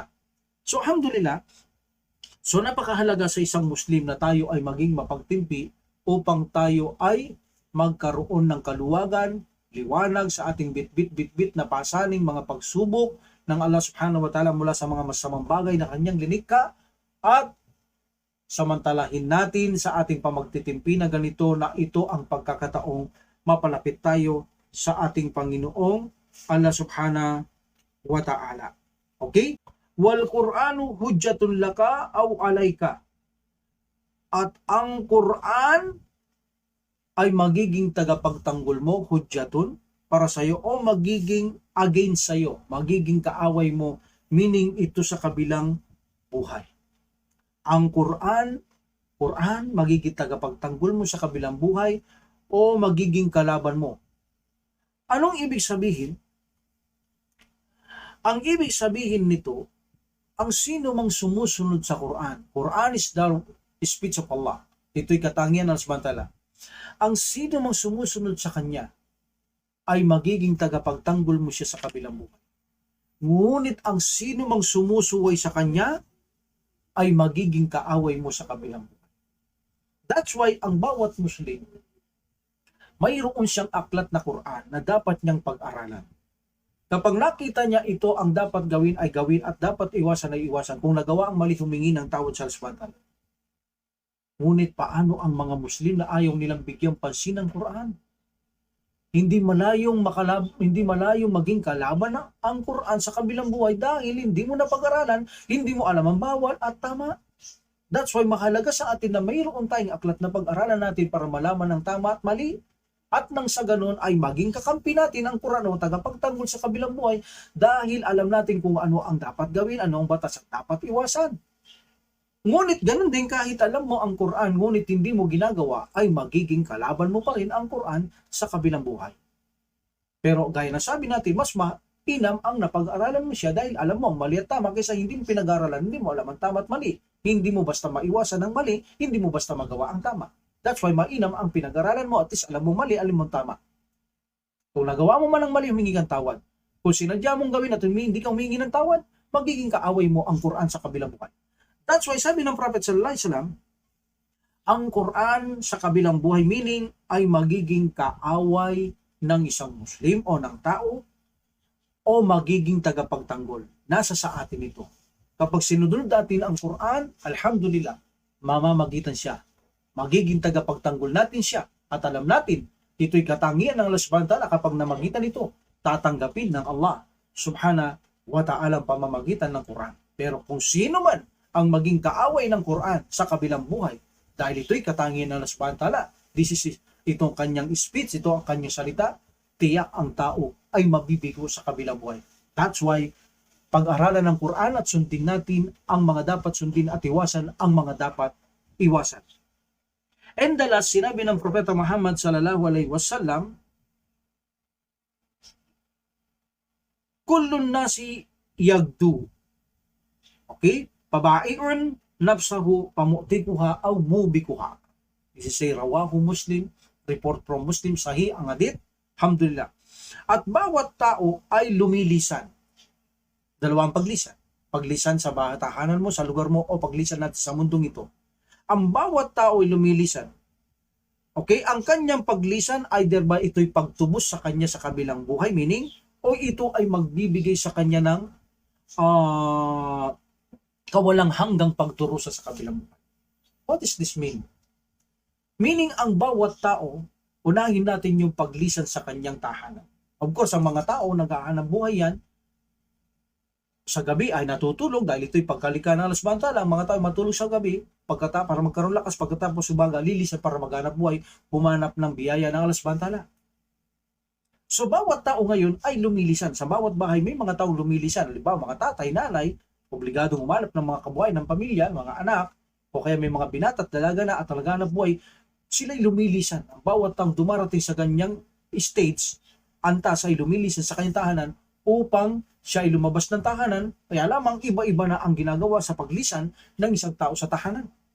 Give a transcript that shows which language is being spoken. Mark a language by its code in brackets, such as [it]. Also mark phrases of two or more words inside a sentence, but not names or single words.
[tl] So alhamdulillah, so napakahalaga sa isang Muslim na tayo ay maging mapagtimpi upang tayo ay magkaroon ng kaluwagan, liwanag sa ating bitbit na pasaning mga pagsubok ng [ar] Allah Subhanahu wa Ta'ala [tl] mula sa mga masamang bagay na kanyang linikha, at samantalahin natin sa ating pamagtitimpi na ganito na ito ang pagkakataong mapalapit tayo sa ating Panginoong [ar] Allah Subhanahu wa Ta'ala. [tl] Okay? [ar] Wal Qur'anu hujjatun laka aw alayka. [tl] At ang Qur'an ay magiging tagapagtanggol mo, hujjatun, para sa iyo, o magiging against sa iyo, magiging kaaway mo, meaning ito sa kabilang buhay. Ang Quran magiging tagapagtanggol mo sa kabilang buhay o magiging kalaban mo. Anong ibig sabihin? Ang ibig sabihin nito, ang sino mang sumusunod sa Quran [en] is the speech of Allah. [tl] Ito'y katangian ng Subhanahu. Ang sino mang sumusunod sa kanya ay magiging tagapagtanggol mo siya sa kabilang buhay. Ngunit ang sino mang sumusuway sa kanya ay magiging kaaway mo sa kabilang buhay. [en] That's why [tl] ang bawat Muslim, mayroon siyang aklat na Quran na dapat niyang pag-aralan. Kapag nakita niya ito ang dapat gawin ay gawin at dapat iwasan ay iwasan. Kung nagawa ang mali, humingi ng tawad sa Allah. Ngunit paano ang mga Muslim na ayaw nilang bigyan pansin ng Quran? Hindi malayong maging kalaban ang Quran sa kabilang buhay dahil hindi mo napag-aralan, hindi mo alam ang bawal at tama. [en] That's why [tl] mahalaga sa atin na mayroon tayong aklat na pag-aralan natin para malaman ang tama at mali. At nang sa ganun ay maging kakampi natin ang Quran o tagapagtanggol sa kabilang buhay dahil alam natin kung ano ang dapat gawin, ano ang batas at dapat iwasan. Ngunit ganun din kahit alam mo ang Quran, ngunit hindi mo ginagawa, ay magiging kalaban mo pa rin ang Quran sa kabilang buhay. Pero gaya na sabi natin, mas mainam ang napag-aralan mo siya dahil alam mo ang mali at tama kaysa hindi mo pinag-aralan, hindi mo alam ang tama at mali. Hindi mo basta maiwasan ang mali, hindi mo basta magawa ang tama. [en] That's why [tl] mainam ang pinag-aralan mo [en] at least [tl] alam mo mali, alam mo tama. Kung nagawa mo man ang mali, humingi kang tawad. Kung sinadya mong gawin at hindi ka humingi ng tawad, magiging kaaway mo ang Quran sa kabilang buhay. [en] That's why [tl] sabi ng Prophet [ar] sallallahu alaihi wasallam, [tl] ang Quran sa kabilang buhay meaning ay magiging kaaway ng isang Muslim o ng tao o magiging tagapagtanggol. Nasa sa atin ito. Kapag sinunod natin ang Quran, alhamdulillah, mamamagitan siya. Magiging tagapagtanggol natin siya. At alam natin, ito'y katangian ng [ar] Allah subhanahu wa ta'ala [tl] kapag namagitan ito, tatanggapin ng [ar] Allah subhanahu wa ta'ala [tl] pamamagitan ng Quran. Pero kung sino man ang maging kaaway ng Quran sa kabilang buhay, dahil ito'y katangian ng [ar] Allah subhanahu wa ta'ala, [tl] itong kanyang speech, ito ang kanyang salita, tiyak ang tao ay mabibigo sa kabilang buhay. [en] That's why, [tl] pag-aralan ng Quran at sundin natin ang mga dapat sundin at iwasan ang mga dapat iwasan. [en] And the last, [tl] sinabi ng Propeta Muhammad [ar] sallallahu alaihi wasallam, kullun nasi yagdu. [tl] Okay? [ar] Pabaiun nafsahu pamutikuha aw mubikuha. [en] This is a rawahu Muslim, report from Muslim, sahih ang hadith. Alhamdulillah. [tl] At bawat tao ay lumilisan. Dalawang paglisan. Paglisan sa tahanan mo, sa lugar mo, o paglisan natin sa mundong ito. Ang bawat tao ay lumilisan. Okay? Ang kanyang paglisan, either ba ito'y pagtubos sa kanya sa kabilang buhay, meaning, o ito ay magbibigay sa kanya ng kawalang hanggang pagturusa sa kabilang buhay. [en] What does this mean? Meaning, [tl] ang bawat tao, unahin natin yung paglisan sa kanyang tahanan. [en] Of course, [tl] ang mga tao, nag-aanap buhay yan, sa gabi ay natutulog dahil ito'y pagkalika ng [ar] Allah subhanahu wa ta'ala. [tl] Ang mga tao matulog sa gabi para magkaroon lakas, pagkatapos umaga lilisan para maghanap buhay, humanap ng biyaya ng [ar] Allah subhanahu wa ta'ala. [tl] So bawat tao ngayon ay lumilisan. Sa bawat bahay may mga tao lumilisan. Halimbawa, mga tatay, nanay, obligadong humanap ng mga kabuhay ng pamilya, mga anak, o kaya may mga binata at dalaga na at naghanap buhay, sila'y lumilisan. Ang bawat taong dumarating sa ganyang stage, antas ay lumilisan sa kanyang tahanan upang siya ay lumabas ng tahanan, kaya lamang iba-iba na ang ginagawa sa paglisan ng isang tao sa tahanan.